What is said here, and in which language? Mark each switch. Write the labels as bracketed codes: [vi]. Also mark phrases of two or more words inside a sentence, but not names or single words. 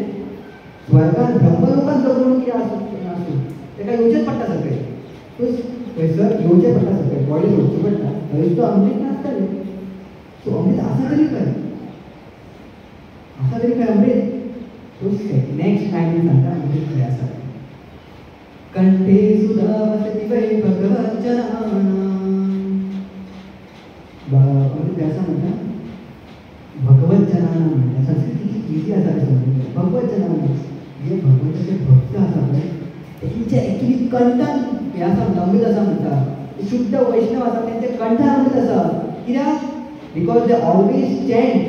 [kok] स्वर्गान ब्रह्मलोकान जगून कितें आसूं ताका येवचेंच पडटा सगळें. थंयसर येवचें पडटा सगळें. बॉडी सोडची पडटा. थंय तो अमृत नासतलें. सो अमृत आसा तरी खंय? आसा तरी खंय अमृत? तो नेक्स्ट लायनीन सांगता अमृत खंय आसा. [sa] कंठे सुधा वसति वै भगवज्जनानां. [kok] अमृत आसा म्हणटा भगवज्जनानां म्हणटा. संस्कृत इजी आसा रे समजूंक. भगवज्जनानां जे भगवंताचे भक्त आसा पळय तेंचे एक्चुली कंठान हें आसा म्हणटा अमृत आसा म्हणटा. शुद्ध वैष्णव आसा तेंचे कंठान अमृत आसा. कित्याक? [en] because they always chant.